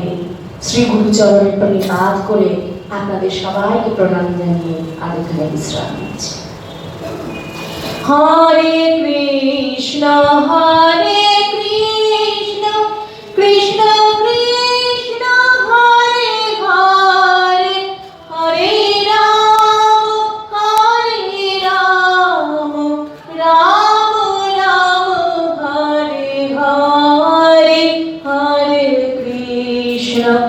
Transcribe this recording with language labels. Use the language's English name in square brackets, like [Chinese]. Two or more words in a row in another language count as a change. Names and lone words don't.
[Bangla] শ্রী গুরুচরণের প্রণিপাত করে আপনাদের সবাইকে প্রণাম জানিয়ে আর এখানে বিশ্রাম নিচ্ছি। [Sanskrit] হরে কৃষ্ণ হরে কৃষ্ণ কৃষ্ণ কৃষ্ণ হরে হরে হরে রাম রাম রাম হরে হরে হরে কৃষ্ণ